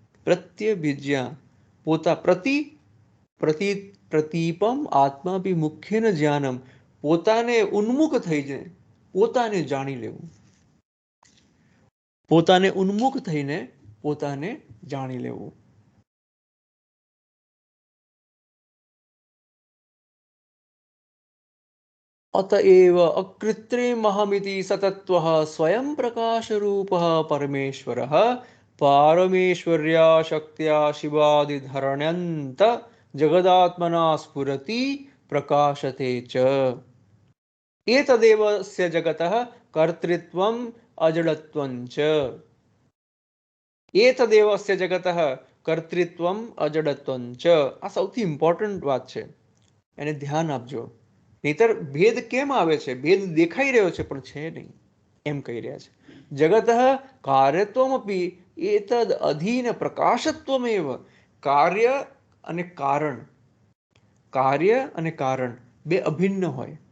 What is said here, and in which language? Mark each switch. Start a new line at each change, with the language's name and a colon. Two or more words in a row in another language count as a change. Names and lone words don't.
Gujarati: પ્રત્યભિજ્ઞા પોતા
Sanskrit: પ્રતિ પ્રતીપમ આત્માભિમુખ્યેન જ્ઞાનમ,
Gujarati: પોતાને ઉન્મુખ થઈને પોતાને જાણી લેવું, પોતાને ઉન્મુખ થઈને પોતાને જાણી લેવું.
Sanskrit: अतएव अकृत्रिमहमिति सतत्वः स्वयं प्रकाशरूपः परमेश्वरः पारमेश्वर्या शक्त्या शिवादिधरण्यन्त जगदात्मना स्फुरति प्रकाशते च. एतदेवस्य जगतः कर्तृत्वम् अजडत्वं च. एतदेवस्य जगतः कर्तृत्वम् अजडत्वं च.
Gujarati: આ સૌથી ઇમ્પોર્ટન્ટ વાત છે, એને ધ્યાન આપજો. નહીતર ભેદ કેમ આવે છે? ભેદ દેખાઈ રહ્યો છે પણ છે નહીં એમ કહી રહ્યા છે.
Sanskrit: જગત કાર્યત્વમપી એતદ અધીન પ્રકાશત્વમેવ.
Gujarati: કાર્ય અને કારણ, કાર્ય અને કારણ બે અભિન્ન હોય.